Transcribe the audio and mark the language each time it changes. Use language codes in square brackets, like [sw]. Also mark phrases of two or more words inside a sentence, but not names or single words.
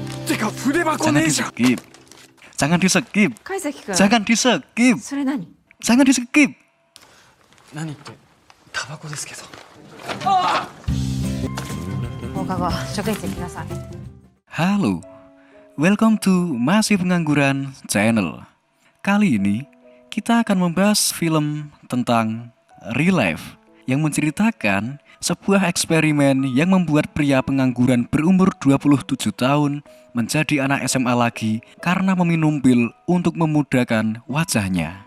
[id] Jangan di skip. Jangan di skip. [ja] 貝崎君 [id] Jangan di skip. [ja] それ何 [id] Jangan di skip. [ja] 何ってタバコですけど。放課後職員室行きなさい [id] Halo, [en] welcome to [id] Masih Pengangguran Channel. Kali ini kita akan membahas film tentang Real Life yang menceritakan sebuah eksperimen yang membuat pria pengangguran berumur 27 tahun menjadi anak SMA lagi karena meminum pil untuk memudahkan wajahnya.